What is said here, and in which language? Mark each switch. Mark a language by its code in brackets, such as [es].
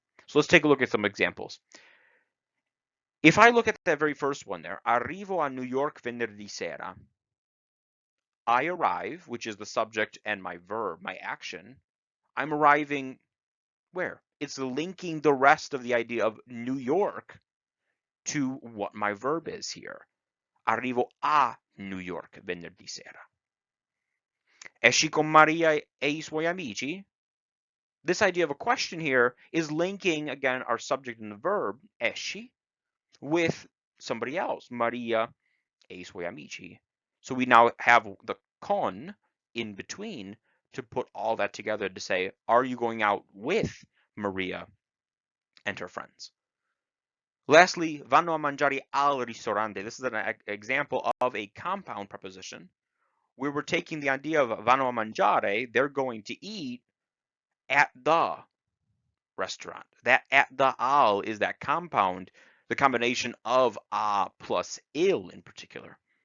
[en] So let's take a look at some examples. If I look at that very first one there, [it] arrivo a New York venerdì sera, [en] I arrive, which is the subject and my verb, my action. I'm arriving where? It's linking the rest of the idea of New York to what my verb is here. [it] Arrivo a New York venerdì sera. Esci con Maria e I suoi amici? [en] This idea of a question here is linking, again, our subject and the verb, esci, with somebody else, [it] Maria e I suoi amici. [en] So we now have the con in between to put all that together to say, are you going out with Maria and her friends? [it] Lastly, vanno a mangiare al ristorante. [en] This is an example of a compound preposition where we're taking the idea of [it] vanno a mangiare, [en] they're going to eat at the restaurant. That at the al is that compound, the combination of a plus il in particular.